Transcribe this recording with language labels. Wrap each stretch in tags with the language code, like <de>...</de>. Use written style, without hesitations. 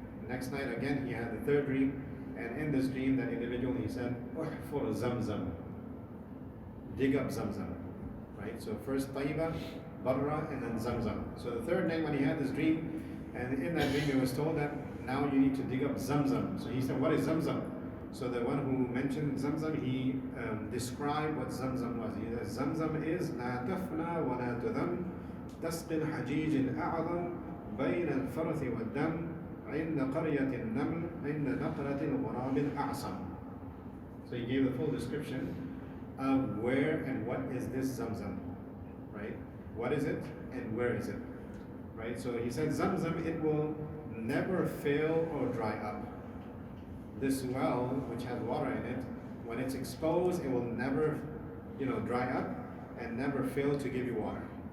<en>The next night again he had the third dream, and in this dream that individual he said, "Uhfur Zamzam," dig up Zamzam, right? So first Tayyiba, Barra, and then Zamzam. So the third night when he had this dream, and in that dream he was told that now you need to dig up Zamzam. So he said, "What is Zamzam?" So the one who mentioned Zamzam, he described what Zamzam was. He said, "Zamzam is</en> <ar>لا تفنى ولا تذم تسقي الحجيج الأعظم بين الفرث والدم عند قرية النمل عند نقرة الغراب الأعصم."</ar> <en>So he gave the full description of where and what is this Zamzam, right? What is it and where is it, right? So he said Zamzam, it will never fail or dry up. This well, which has water in it, when it's exposed, it will never, dry up and never fail to give you water.</en>